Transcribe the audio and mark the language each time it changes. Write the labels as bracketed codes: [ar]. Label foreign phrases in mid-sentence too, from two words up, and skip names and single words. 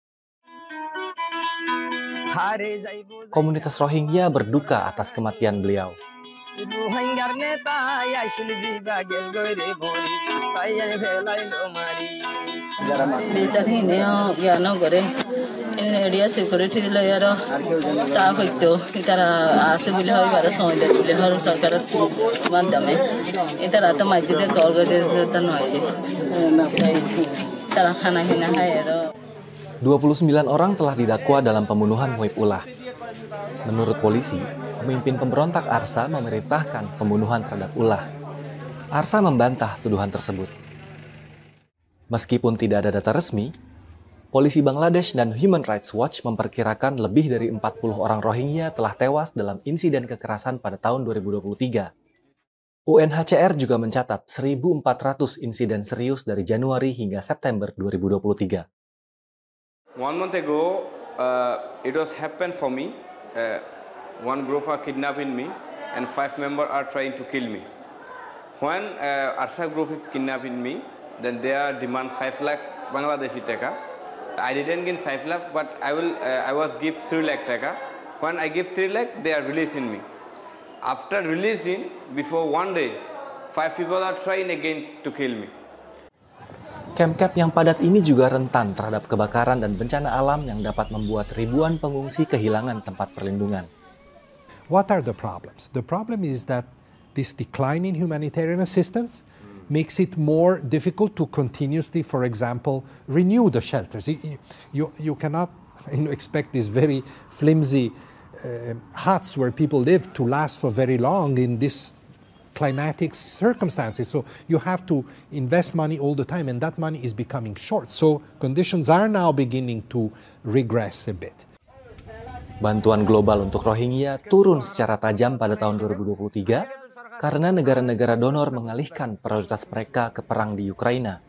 [id] Komunitas Rohingya berduka atas kematian beliau. [en] India security layer staff [rhg] itu itara ase bile hoy bara soide bile har sarkar madame itara to majid call gade tan hoye itara khana hina hayro. [id] 29 orang telah didakwa dalam pembunuhan Muhibullah. Menurut polisi, pemimpin pemberontak ARSA memerintahkan pembunuhan terhadap Ullah. ARSA membantah tuduhan tersebut. Meskipun tidak ada data resmi, polisi Bangladesh dan Human Rights Watch memperkirakan lebih dari 40 orang Rohingya telah tewas dalam insiden kekerasan pada tahun 2023. UNHCR juga mencatat 1.400 insiden serius dari Januari hingga September 2023. [en] 1 month ago, it was happened for me. One group are kidnapping me, and 5 members are trying to kill me. When ARSA group is kidnapping me, then they are demand 5 lakh Bangladeshi taka. I didn't get 5 lakh, but I was give 3 lakh taka. When I give 3 lakh, they are releasing me. After releasing, before 1 day, 5 people are trying again to kill me. [id] Kamp-kamp yang padat ini juga rentan terhadap kebakaran dan bencana alam yang dapat membuat ribuan pengungsi kehilangan tempat perlindungan. [en] What are the problems? The problem is that this decline in humanitarian assistance makes it more difficult to continuously, for example, renew the shelters. You cannot expect these very flimsy huts where people live to last for very long in this climatic circumstances. So you have to invest money all the time, and that money is becoming short. So conditions are now beginning to regress a bit. [id] Bantuan global untuk Rohingya turun secara tajam pada tahun 2023 karena negara-negara donor mengalihkan prioritas mereka ke perang di Ukraina.